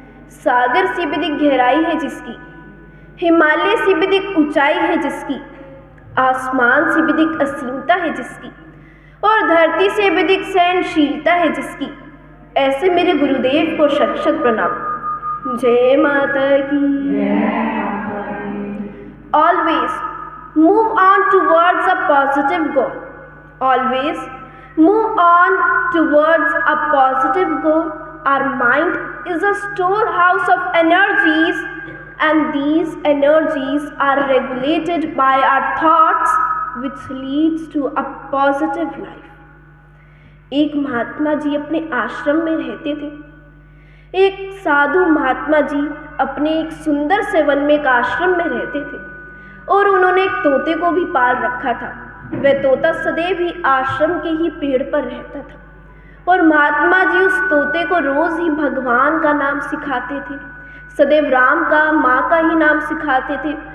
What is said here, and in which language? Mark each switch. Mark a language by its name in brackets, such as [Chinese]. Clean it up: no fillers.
[Hindi] सागर से भी अधिक गहराई है जिसकी, हिमालय से भी अधिक ऊंचाई है जिसकी, आसमान से भी अधिक असीमता है जिसकी, और धरती से भी अधिक सहनशीलता है जिसकी, ऐसे मेरे गुरुदेव को शत शत प्रणाम। जय माता की। [English] Always move on towards a positive goal. Always move on towards a positive goal. Our mind is a storehouse of energies, and these energies are regulated by our thoughts, which leads to a positive life. [Hindi] एक महात्मा जी अपने आश्रम में रहते थे। एक साधु महात्मा जी अपने एक सुंदर से वन में एक आश्रम में रहते थे और उन्होंने एक तोते को भी पाल रखा था। वह तोता सदैव ही आश्रम के ही पेड़ पर रहता था और महात्मा जी उस तोते को रोज ही भगवान का नाम सिखाते थे, सदैव राम का, माँ का ही नाम सिखाते थे।